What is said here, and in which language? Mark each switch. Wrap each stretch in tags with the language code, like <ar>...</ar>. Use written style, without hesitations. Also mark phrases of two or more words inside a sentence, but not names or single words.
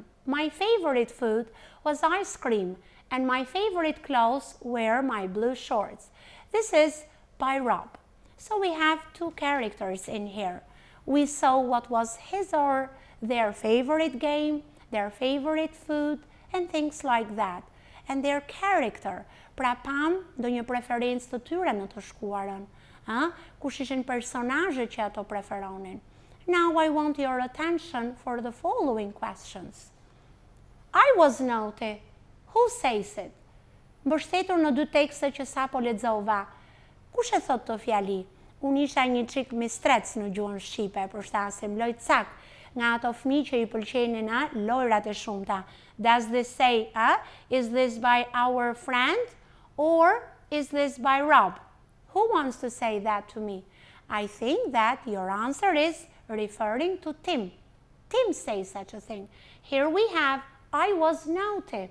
<en>My favorite food was ice cream, and my favorite clothes were my blue shorts. This is by Rob. So we have two characters in here. We saw what was his or their favorite game, their favorite food, and things like that. And their character.</en> <sq>Pra pam ndonjë preferencë të tyre në të shkuarën. Kush ishin personazhet që ato preferonin.</sq> <en>Now I want your attention for the following questions. I was naughty. Who says it?</en> <sq>Mbështetur në dy tekste që sapo lexova. Kush e thot të fjali? Unë isha një çik mistrec në gjuhën shqipe, përshtasim loj cak nga ato fëmijë që i pëlqenin lojrat e shumta.</sq> <en>Does this say, is this by our friend or is this by Rob? Who wants to say that to me? I think that your answer is referring to Tim. Tim says such a thing. Here we have, I was naughty.</en>